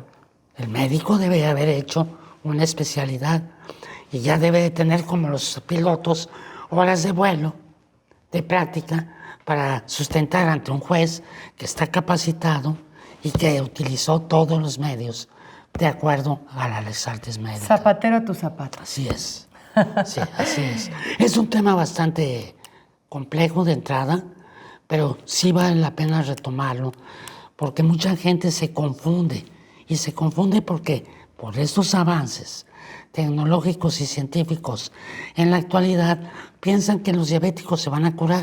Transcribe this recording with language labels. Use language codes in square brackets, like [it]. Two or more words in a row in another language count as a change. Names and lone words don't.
[es] El médico debe haber hecho una especialidad y ya debe de tener, como los pilotos, horas de vuelo, de práctica, para sustentar ante un juez que está capacitado y que utilizó todos los medios de acuerdo a la [la] lex artis medica. [es] Zapatero a tu zapato. Así es. Sí, así es. Es un tema bastante complejo de entrada, pero sí vale la pena retomarlo, porque mucha gente se confunde, y se confunde porque por estos avances tecnológicos y científicos en la actualidad, piensan que los diabéticos se van a curar.